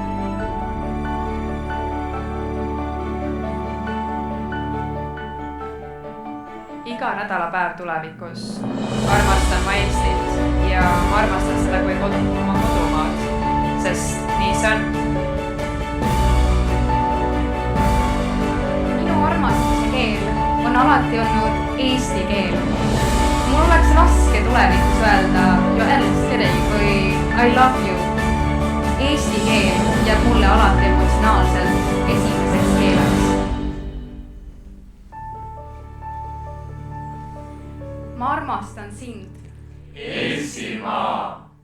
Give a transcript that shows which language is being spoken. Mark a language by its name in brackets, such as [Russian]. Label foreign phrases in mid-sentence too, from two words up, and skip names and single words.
[Estonian] Iga nädalapäev tulevikus armastan ma Eestit ja ma armastan seda kui oma kodumaad, sest nii see on. Minu armastuse keel on alati olnud eesti keel. Mul oleks raske tulevikus öelda [Swedish] jo älskar dig [Estonian] või [English] I love you. [Estonian] Eesti keel jääb mulle alati emotsionaalselt esimeseks keeleks. Ma armastan sind. Eestimaa!